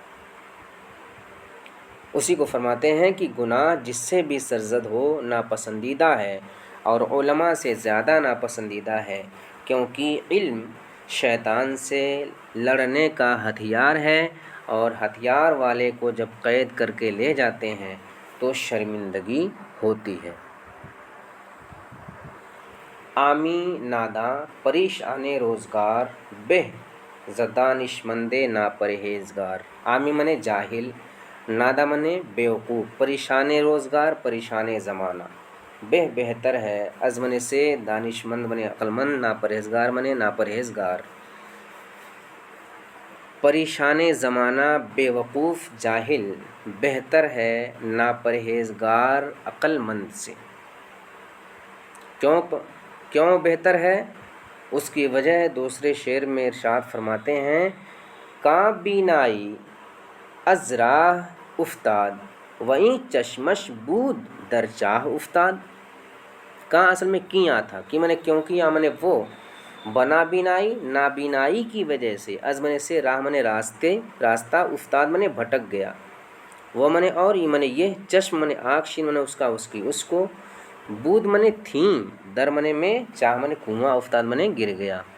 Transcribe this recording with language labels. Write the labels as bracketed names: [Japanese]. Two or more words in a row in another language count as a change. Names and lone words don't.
[Urdu] اسی کو فرماتے ہیں کہ گناہ جس سے بھی سرزد ہو ناپسندیدہ ہے اور علماء سے زیادہ ناپسندیدہ ہے، کیونکہ علم شیطان سے لڑنے کا ہتھیار ہے، اور ہتھیار والے کو جب قید کر کے لے جاتے ہیں تو شرمندگی ہوتی ہے۔ [Persian] عامی ناداں پریشان روزگار بہ ز دانشمند ناپرہیزگار۔ [Urdu] عامی منے جاہل، نادا منے بیوقوف، [Persian] پریشان روزگار [Urdu] پریشان زمانہ، بہتر ہے، از منے سے، دانشمند منے عقلمند، ناپرہیزگار منے ناپرہیزگار۔ پریشان زمانہ بیوقوف جاہل بہتر ہے ناپرہیزگار عقل مند سے۔ کیوں بہتر ہے؟ اس کی وجہ دوسرے شعر میں ارشاد فرماتے ہیں، [Persian] کاں بینائی از راہ افتاد وہیں چشمش بود در چاہ افتاد۔ [Urdu] کاں اصل میں کیاں تھا، کی منے کیونکہ، یا منے وہ، بنا بینائی نابینائی کی وجہ سے، از منے سے، راہ منے راستہ، افتاد منے بھٹک گیا، وہ منے اور، یہ منے یہ، چشم منے آنکھ، شین منے اس کا، اس کی، اس کو، بود منے تھیں، در منے میں، چاہ منے کنواں، افتاد منے گر گیا،